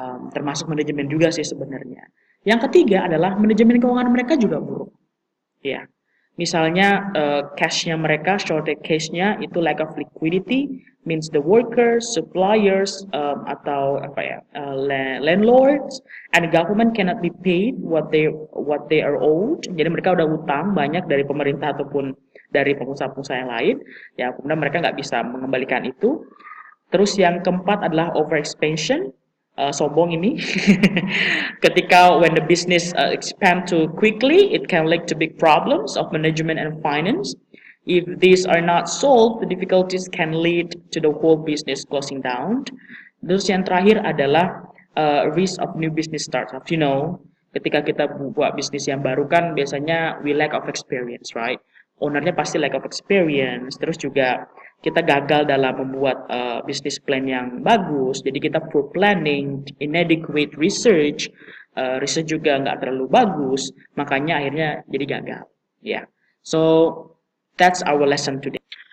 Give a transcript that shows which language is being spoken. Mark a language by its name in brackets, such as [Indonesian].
[Indonesian] Termasuk manajemen juga sih sebenarnya. Yang ketiga adalah manajemen keuangan mereka juga buruk. Ya. [English] Misalnya cash-nya mereka, shortage cash-nya itu lack of liquidity, means the workers, suppliers, atau landlords, and the government cannot be paid what they are owed. [Indonesian] Jadi mereka udah utang banyak dari pemerintah ataupun dari pengusaha-pengusaha yang lain, ya kemudian mereka nggak bisa mengembalikan itu. Terus yang keempat adalah overexpansion. Sombong ini. [English] Ketika when the business expand too quickly, it can lead to big problems of management and finance. If these are not solved, the difficulties can lead to the whole business closing down. [Indonesian] Terus yang terakhir adalah [English] risk of new business startup. You know, [Indonesian] ketika kita buat bisnis yang baru kan biasanya [English] we lack of experience, right? [Indonesian] Ownernya pasti [English] lack of experience. [Indonesian] Terus juga kita gagal dalam membuat business plan yang bagus, jadi kita [English] poor planning, inadequate research, [Indonesian] research juga nggak terlalu bagus, makanya akhirnya jadi gagal. [English] Yeah. So that's our lesson today.